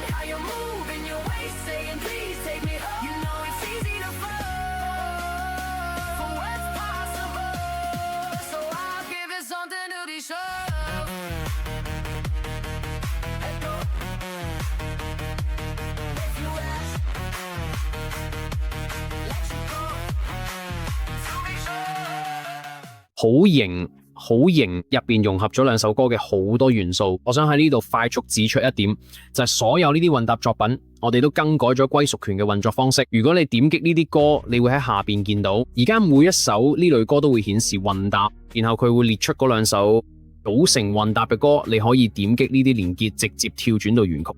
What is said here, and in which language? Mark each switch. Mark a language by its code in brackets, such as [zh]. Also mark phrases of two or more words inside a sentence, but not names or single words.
[en] you're moving your waist, saying please take me home. You know it's easy to fall for what's possible, so I'll give it something to be sure of. Let go. If you ask, let you go. To be sure. [yue] 好型好型入邊融合咗兩首歌嘅好多元素，我想喺呢度快速指出一點，就係所有呢啲混搭作品，我哋都更改咗歸屬權嘅運作方式。如果你點擊呢啲歌，你會喺下邊見到，而家每一首呢類歌都會顯示混搭，然後佢會列出嗰兩首組成混搭嘅歌，你可以點擊呢啲連結，直接跳轉到原曲。